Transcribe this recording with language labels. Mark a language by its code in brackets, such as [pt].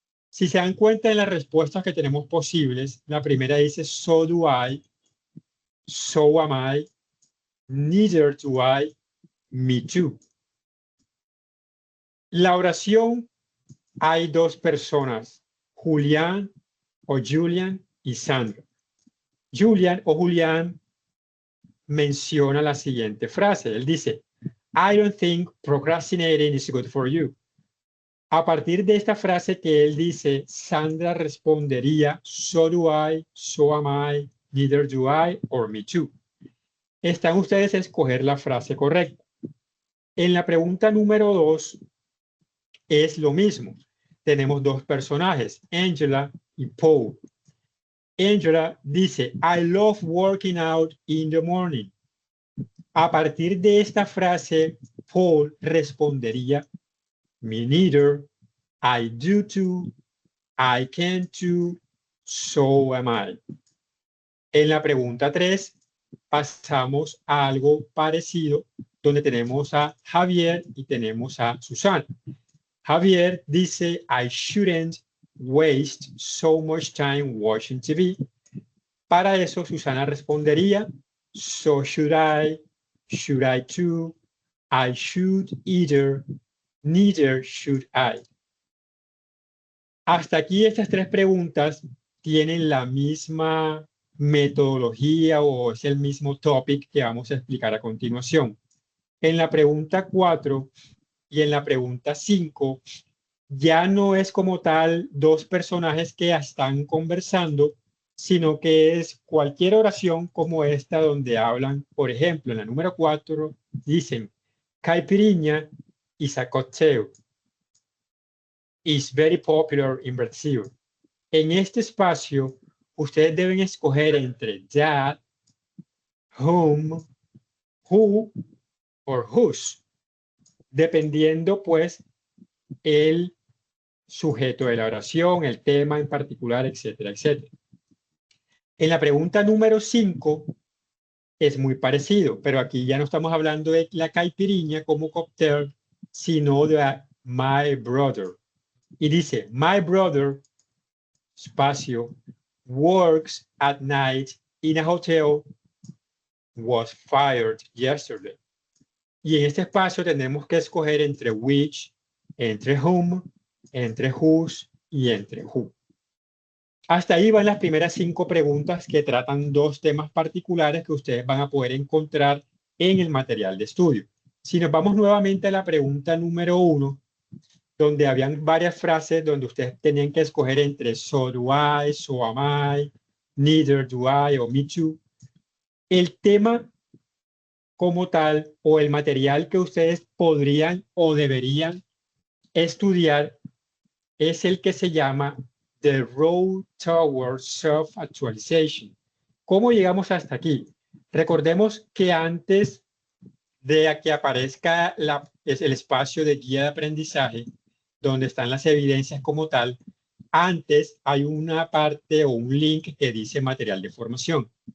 [es] Si se dan cuenta en las respuestas que tenemos posibles, la primera dice [en] so do I, so am I, neither do I, me too. [es] La oración, hay dos personas, Julián o Julian y Sandra. Julian o Julián menciona la siguiente frase. Él dice, [en] I don't think procrastinating is good for you. [es] A partir de esta frase que él dice, Sandra respondería, [en] so do I, so am I, neither do I, or me too. [es] Están ustedes a escoger la frase correcta. En la pregunta número 2 es lo mismo. Tenemos dos personajes, Angela y Paul. [en] Angela dice, I love working out in the morning. [es] A partir de esta frase, [en] Paul [es] respondería, [en] me neither, I do too, I can too, so am I. [es] En la pregunta 3, pasamos a algo parecido, donde tenemos a Javier y tenemos a Susana. [en] Javier dice, I shouldn't waste so much time watching TV. [es] Para eso, [en] Susana [es] respondería, [en] so should I too, I should either, neither should I. [es] Hasta aquí estas tres preguntas tienen la misma metodología o es el mismo topic que vamos a explicar a continuación. En la pregunta 4 y en la pregunta 5 ya no es como tal dos personajes que están conversando, sino que es cualquier oración como esta donde hablan, por ejemplo, en la número 4 dicen, [en] caipirinha is a cocktail. Is very popular in Brazil. [es] En este espacio, ustedes deben escoger entre [en] that, whom, who or whose, [es] dependiendo pues el sujeto de la oración, el tema en particular, etcétera, etcétera. En la pregunta número 5 es muy parecido, pero aquí ya no estamos hablando de la caipirinha como cóctel, sino de [en] my brother. [es] Y dice, [en] my brother, [es] espacio, [en] works at night in a hotel, was fired yesterday. [es] Y en este espacio tenemos que escoger entre which, entre whom, entre whose y entre who. Hasta ahí van las primeras 5 preguntas que tratan dos temas particulares que ustedes van a poder encontrar en el material de estudio. Si nos vamos nuevamente a la pregunta número 1, donde habían varias frases donde ustedes tenían que escoger entre [en] so do I, so am I, neither do I [es] o me too. El tema como tal o el material que ustedes podrían o deberían estudiar es el que se llama [en] the road towards self-actualization. [es] ¿Cómo llegamos hasta aquí? Recordemos que antes de que aparezca el espacio de guía de aprendizaje, donde están las evidencias como tal, antes hay una parte o un link que dice material de formación.